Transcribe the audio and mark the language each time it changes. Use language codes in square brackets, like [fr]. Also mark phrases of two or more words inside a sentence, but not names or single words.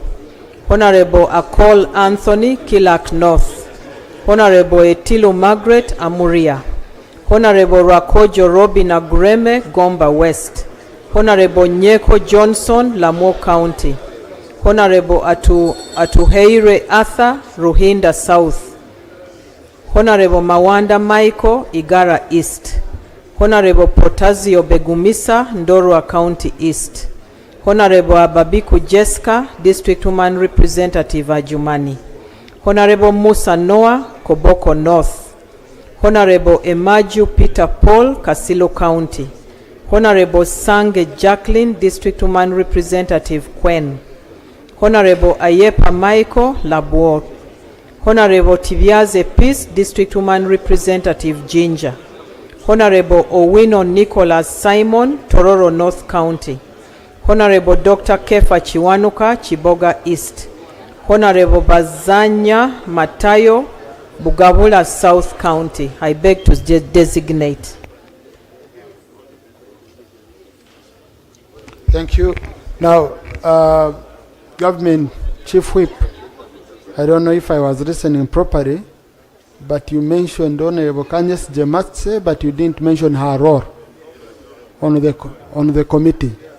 [en] Honorable Akol Anthony, Kilak North. Honorable Etilu Margaret, Amuria. Honorable Rakojo Robin Agureme, Gomba West. Honorable Nyeko Johnson, Lamo County. Honorable Atuheire Arthur, Ruhinda South. Honorable Mawanda Michael, Igara East. Honorable Protazio Begumisa, Ndorwa County East. Honorable Ababiku Jessica, District Woman Representative Ajumani. Honorable Musa Noah, Koboko North. Honorable Emaju Peter Paul, Kasilo County. Honorable Sange Jacqueline, District Woman Representative Kwen. Honorable Ayepa Michael, Labuo. Honorable Tiviaze Peace, District Woman Representative Ginger. Honorable Owino Nicholas Simon, Tororo North County. Honorable Dr. Kefa Chiwanuka, Chiboga East. Honorable Bazanya Matayo, Bugabula South County. I beg to designate. Thank you. Now, Government Chief Whip, I don't know if I was listening properly, but you mentioned Honorable Kanyes Jematse, but you didn't mention her role on the committee.